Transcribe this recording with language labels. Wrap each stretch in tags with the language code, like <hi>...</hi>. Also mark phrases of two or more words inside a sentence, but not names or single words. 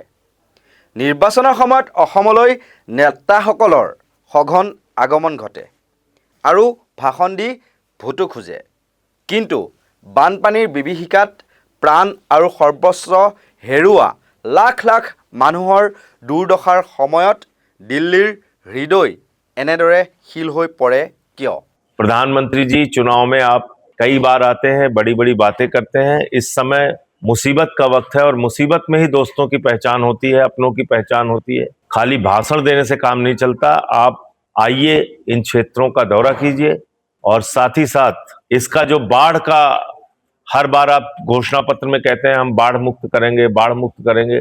<as>নিৰ্বাচনৰ সময়ত অসমলৈ নেতাসকলৰ সঘন আগমন ঘটে আৰু ভাষণ দি ভোটো খোজে। কিন্তু বানপানীৰ বিভীষিকাত প্ৰাণ আৰু সৰ্বস্ব হেৰুওৱা লাখ লাখ মানুহৰ দুৰ্দশাৰ সময়ত দিল্লীৰ হৃদয় এনেদৰে শিল হৈ পৰে কিয়?</as> <hi>प्रधानमंत्री जी, चुनाव में आप कई बार आते हैं, बड़ी बड़ी बातें करते हैं। इस समय मुसीबत का वक्त है और मुसीबत में ही दोस्तों की पहचान होती है, अपनों की पहचान होती है। खाली भाषण देने से काम नहीं चलता। आप आइए, इन क्षेत्रों का दौरा कीजिए और साथ ही साथ इसका जो बाढ़ का हर बार आप घोषणा पत्र में कहते हैं हम बाढ़ मुक्त करेंगे, बाढ़ मुक्त करेंगे।</hi>